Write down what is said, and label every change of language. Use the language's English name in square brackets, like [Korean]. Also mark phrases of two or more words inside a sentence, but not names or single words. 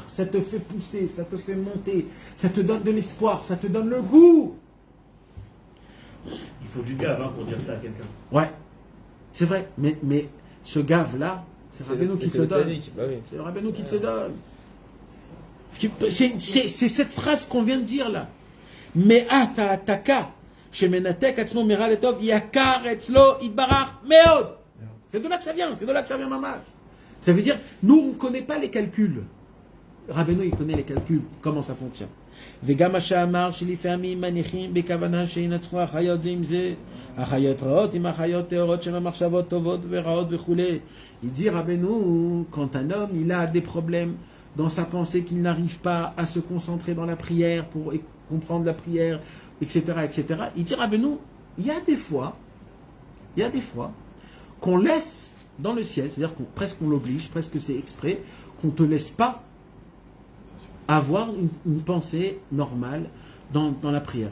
[French] Ça te fait pousser, ça te fait monter, ça te donne de l'espoir, ça te donne le goût. Il faut du gave pour dire ça à quelqu'un. Ouais. C'est vrai. Mais ce gave-là, c'est Rabbeinu qui te le donne. Bah oui. C'est Rabbeinu qui te le donne. C'est cette phrase qu'on vient de dire là. [Hebrew] מעתה העתקה, שמנתק עצמו מרע לטוב, יקר אצלו יתברך מאד. [French] C'est de là que ça vient, mamage. Ça veut dire, nous on ne connaît pas les calculs. Rabbeinu il connaît les calculs, comment ça fonctionne. [Hebrew] וגם מה שאמר שלפעמים מניחים בכוונה שינצחו החיות זה עם זה, החיות רעות עם החיות טהורות של המחשבות טובות ורעות וכולי. [French] Il dit Rabbeinu, quand un homme il a des problèmes dans sa pensée, qu'il n'arrive pas à se concentrer dans la prière pour comprendre la prière, etc., il dit Rabbeinu, il y a des fois qu'on laisse dans le ciel, c'est-à-dire qu'on l'oblige, presque c'est exprès, qu'on ne te laisse pas avoir une pensée normale dans la prière.